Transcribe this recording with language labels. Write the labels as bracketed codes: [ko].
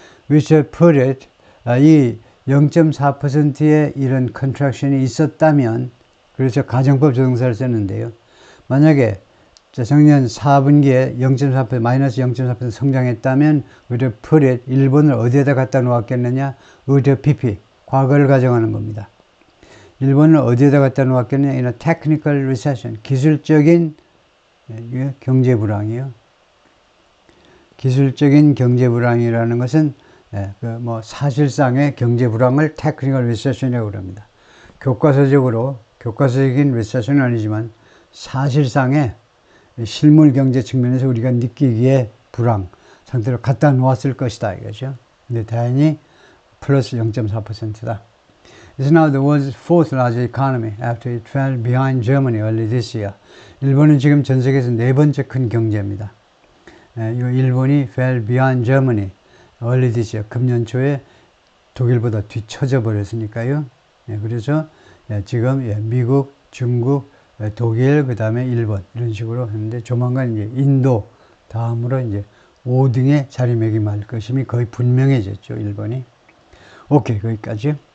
[en] which put it, [ko] 이 0.4%의 이런 contraction이 있었다면, 그래서 가정법 조동사를 썼는데요. 만약에 작년 4분기에 0.4%, 마이너스 0.4% 성장했다면, [en] would put it, [ko] 일본을 어디에다 갖다 놓았겠느냐? would PP, 과거를 가정하는 겁니다. 일본을 어디에다 갖다 놓았겠느냐? [en] in a technical recession, [ko] 기술적인 경제 불황이요. 기술적인 경제 불황이라는 것은 사실상의 경제 불황을 테크니컬 리세션이라고 합니다. 교과서적인 리세션은 아니지만 사실상의 실물 경제 측면에서 우리가 느끼기에 불황 상태로 갖다 놓았을 것이다 이거죠. 근데 다행히 플러스 0.4%다. [en] It's now the world's fourth largest economy after it fell behind Germany early this year. [ko] 일본은 지금 전 세계에서 네 번째 큰 경제입니다. [en] 일본이 fell behind Germany early this year. [ko] 금년 초에 독일보다 뒤처져 버렸으니까요. 그래서 지금 미국, 중국, 독일, 그 다음에 일본 이런 식으로 했는데 조만간 이제 인도 다음으로 이제 5등에 자리매김할 것임이 거의 분명해졌죠. 일본이. 오케이, 거기까지.